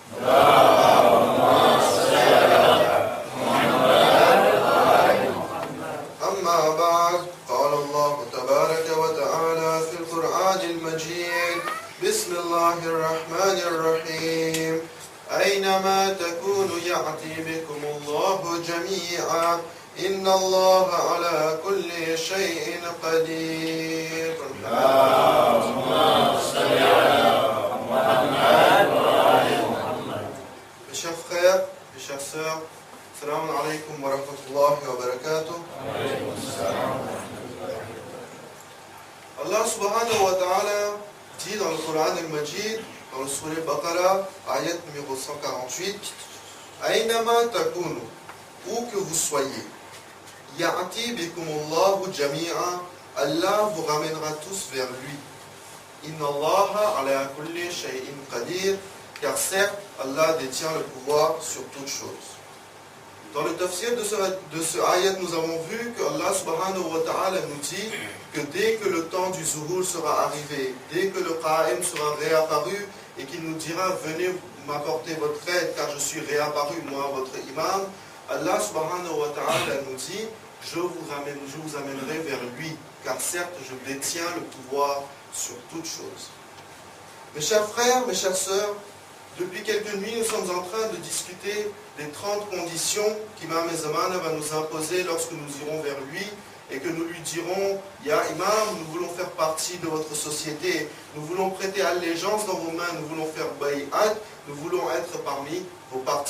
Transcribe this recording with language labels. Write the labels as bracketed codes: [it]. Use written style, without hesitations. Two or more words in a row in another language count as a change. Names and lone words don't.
[ar] أما بعد قال الله تبارك وتعالى في القرآن المجيد بسم الله الرحمن الرحيم أينما تكونوا يأتي بكم الله جميعا إن الله على كل شيء قدير. [fr] Mes chers frères, mes chères sœurs, [ar] السلام عليكم ورحمة الله وبركاته. [fr] Allah [ar] سبحانه وتعالى [fr] dit dans le Coran al-Majid, dans le Surah Baqarah, ayat numéro 148, [ar] أينما تكونوا, [fr] où que vous soyez, [ar] يأت بكم الله جميعا, [fr] Allah vous ramènera tous vers lui. [ar] إن الله على كل شيء قدير, [fr] car certes, Allah détient le pouvoir sur toutes choses. Dans le tafsir de ce ayat, nous avons vu que Allah [ar] سبحانه وتعالى [fr] nous dit que dès que le temps du zuhur sera arrivé, dès que le qa'im sera réapparu et qu'il nous dira venez m'apporter votre aide car je suis réapparu, moi votre imam, Allah [ar] سبحانه وتعالى [fr] nous dit je vous amènerai vers lui car certes je détiens le pouvoir sur toutes choses. Mes chers frères, mes chères sœurs, depuis quelques nuits, nous sommes en train de discuter des 30 conditions qu'Imam Zaman va nous imposer lorsque nous irons vers lui et que nous lui dirons « Ya Imam, nous voulons faire partie de votre société, nous voulons prêter allégeance dans vos mains, nous voulons faire bay'at, nous voulons être parmi vos partisans.